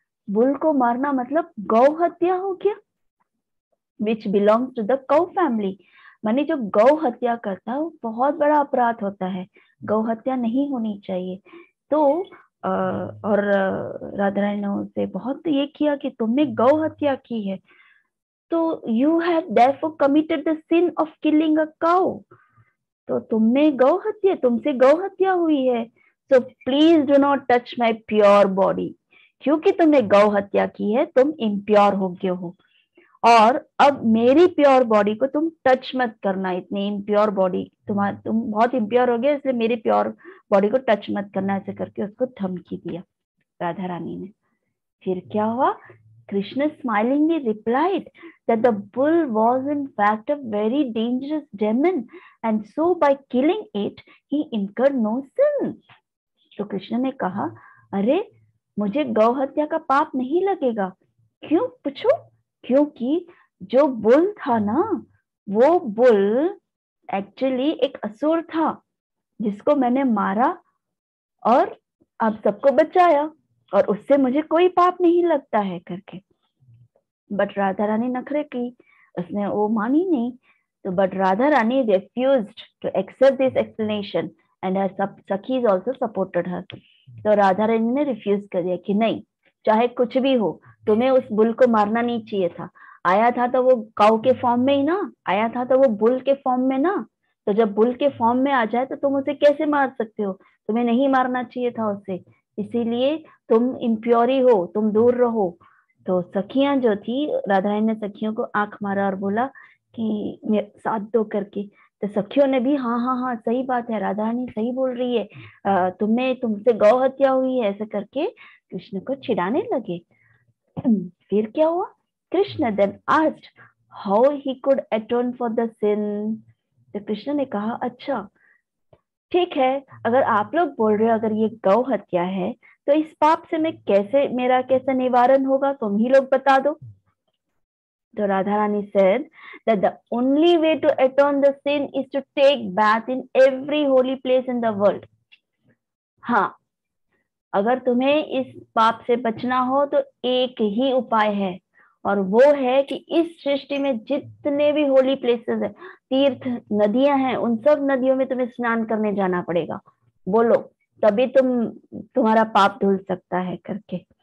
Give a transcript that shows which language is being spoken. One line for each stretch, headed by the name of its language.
Hindi: Bull को मारना मतलब गौ हत्या हो गया,
English: Which belongs to the cow family.
Hindi: माने जो गौ हत्या करता है वो बहुत बड़ा अपराध होता है, गौ हत्या नहीं होनी चाहिए। तो और राधा रानी ने उसे बहुत ये किया कि तुमने गौ हत्या की है।
English: तो you have therefore committed the sin of killing a cow.
Hindi: तो तुमने गौ हत्या, तुमसे गौ हत्या हुई है.
English: So please do not touch my pure body.
Hindi: क्योंकि तुमने गौ हत्या की है, तुम इम्प्योर हो गए हो, और अब मेरी प्योर बॉडी को तुम टच मत करना. इतनी इम्प्योर बॉडी, तुम बहुत इम्प्योर हो गए, इसलिए मेरी प्योर बॉडी को टच मत करना. ऐसे करके उसको धमकी दिया राधा रानी ने. फिर क्या हुआ?
English: Krishna smilingly replied that the bull was in fact a very dangerous demon, and so by killing it he incurred no sin.
Hindi: तो कृष्ण ने कहा, अरे मुझे गौ हत्या का पाप नहीं लगेगा. क्यों पूछो? क्योंकि जो बुल था ना, वो बुल एक्चुअली एक असुर था जिसको मैंने मारा और आप सबको बचाया, और उससे मुझे कोई पाप नहीं लगता है करके. बट राधा रानी नखरे की, उसने वो मानी नहीं.
English: तो but Radha Rani refused to accept this explanation and her सखीज also supported her.
Hindi: तो राधा रानी ने रिफ्यूज कर दिया कि नहीं, चाहे कुछ भी हो, तुम्हें उस बुल को मारना नहीं चाहिए था. आया था तो वो काऊ के फॉर्म में ही ना, आया था तो वो बुल के फॉर्म में ना. तो जब बुल के फॉर्म में आ जाए तो तुम उसे कैसे मार सकते हो? तुम्हें नहीं मारना चाहिए था उसे, इसीलिए तुम इम्प्योरी हो, तुम दूर रहो. तो सखियां जो थी, राधा रानी ने सखियों को आंख मारा और बोला कि साथ दो करके. तो सखियों ने भी हाँ हाँ हाँ सही बात है, राधा रानी सही बोल रही है, तुमसे गौ हत्या हुई है, ऐसे करके कृष्ण को चिढ़ाने लगे. फिर क्या हुआ?
English: Krishna then asked how he could atone for the sin.
Hindi: तो कृष्ण ने कहा, अच्छा ठीक है, अगर आप लोग बोल रहे हो अगर ये गौ हत्या है, तो इस पाप से मेरा कैसे निवारण होगा, तुम ही लोग बता दो.
English: तो Radha Rani said that the only way to atone the sin is to take bath in every holy place in the world.
Hindi: हाँ, अगर तुम्हें इस पाप से बचना हो तो एक ही उपाय है, और वो है कि इस सृष्टि में जितने भी होली प्लेसेस है, तीर्थ नदियां हैं, उन सब नदियों में तुम्हें स्नान करने जाना पड़ेगा. बोलो, तभी तुम्हारा पाप धुल सकता है करके.